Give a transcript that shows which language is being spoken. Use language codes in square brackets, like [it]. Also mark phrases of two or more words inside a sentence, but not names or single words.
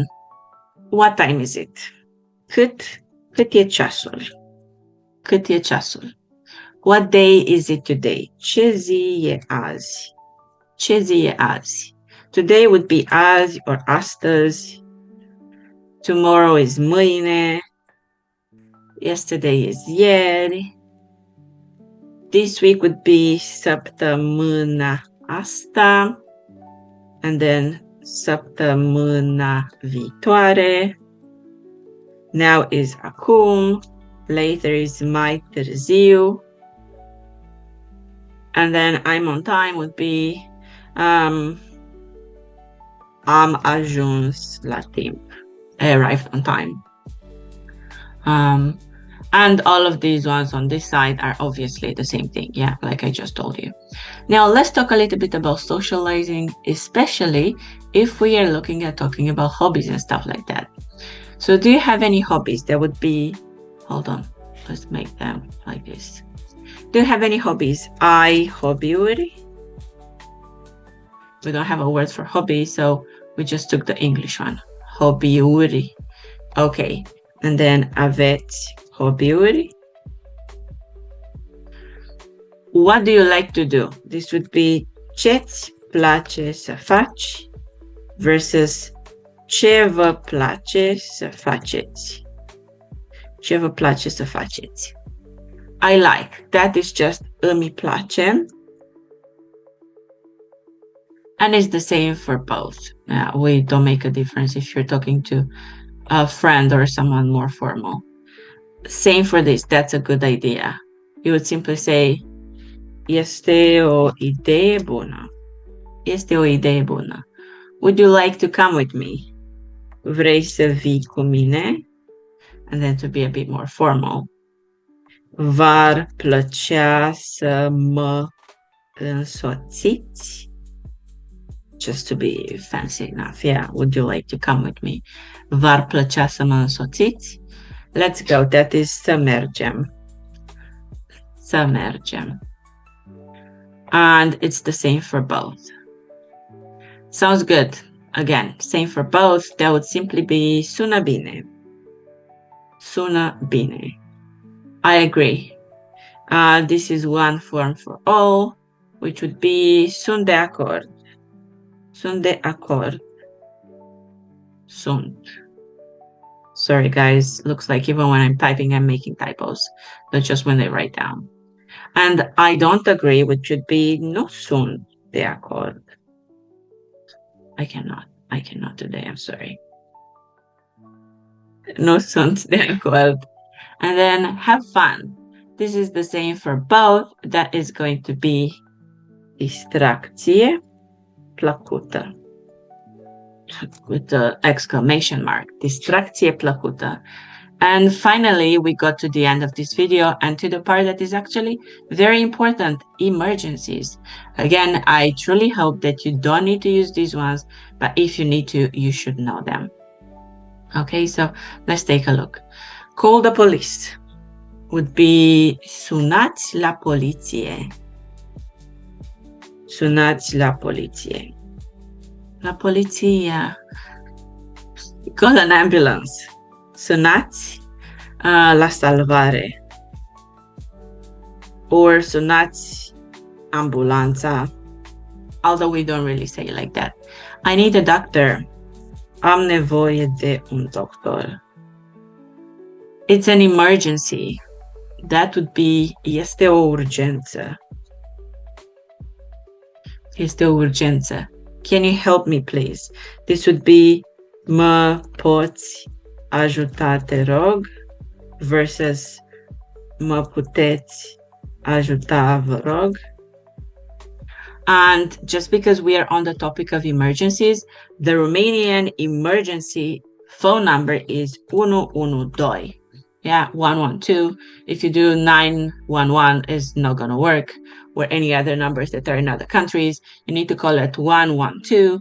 [en] What time is it? [ro] Cât e ceasul? Cât e ceasul? [en] What day is it today? [ro] Ce zi e azi? Ce zi e azi? [en] Today would be azi or astăzi. Tomorrow is mâine. Yesterday is ieri. This week would be [ro] săptămâna asta. [en] And then [ro] săptămâna viitoare. [en] Now is acum. Later is [ro] mai târziu. [en] And then I'm on time would be [ro] am ajuns la timp. [en] I arrived on time. And all of these ones on this side are obviously the same thing. Yeah, like I just told you. Now let's talk a little bit about socializing, especially if we are looking at talking about hobbies and stuff like that. So do you have any hobbies? That would be, hold on, let's make them like this. Do you have any hobbies? [ro] Ai hobby-uri? [en] We don't have a word for hobby, so we just took the English one. [ro] Hobby-uri. Okay. [en] And then [ro] aveți hobby-uri? [en] What do you like to do? This would be [ro] ce-ți place să faci [en] versus [ro] ce vă place să faceți. Ce vă place să faceți. [en] I like. That is just [ro] îmi place. [en] And it's the same for both. We don't make a difference if you're talking to a friend or someone more formal. Same for this. That's a good idea. You would simply say, [ro] este o idee bună. Este o idee bună. [en] Would you like to come with me? [ro] Vrei să vii cu mine? [en] And then to be a bit more formal. [ro] V-ar plăcea să mă însoțiți? [en] Just to be fancy enough. Yeah, would you like to come with me? [ro] V-ar plăcea să mă însoțiți? [en] Let's go. That is [ro] să mergem. Să mergem. [en] And it's the same for both. Sounds good. Again, same for both. That would simply be [ro] sună bine. Sună bine. [en] I agree. This is one form for all, which would be [ro] sunt de acord. Sunt de acord. Sunt. [en] Sorry, guys. Looks like even when I'm typing, I'm making typos. Not just when they write down. And I don't agree, which should be [ro] nu sunt de acord. [en] I cannot today. I'm sorry. [ro] Nu sunt de acord. [en] And then have fun. This is the same for both. That is going to be [ro] distracție plăcută. [en] With the exclamation mark. [ro] Distracție plăcută. [en] And finally, we got to the end of this video and to the part that is actually very important, emergencies. Again, I truly hope that you don't need to use these ones, but if you need to, you should know them. Okay, so let's take a look. Call the police would be [ro] sunați la poliție. Sunați la poliție. La poliție. [en] Call an ambulance. [ro] Sunați la salvare. Or sunați ambulanța. [en] Although we don't really say it like that. I need a doctor. [ro] Am nevoie de un doctor. [en] It's an emergency. That would be [ro] este o urgență. Este o urgență. [en] Can you help me, please? This would be [ro] mă poți ajuta, te rog, [en] versus [ro] mă puteți ajuta, vă rog. [en] And just because we are on the topic of emergencies, the Romanian emergency phone number is 112. Yeah, 112. If you do 911, it's not going to work. Or any other numbers that are in other countries, you need to call it 112.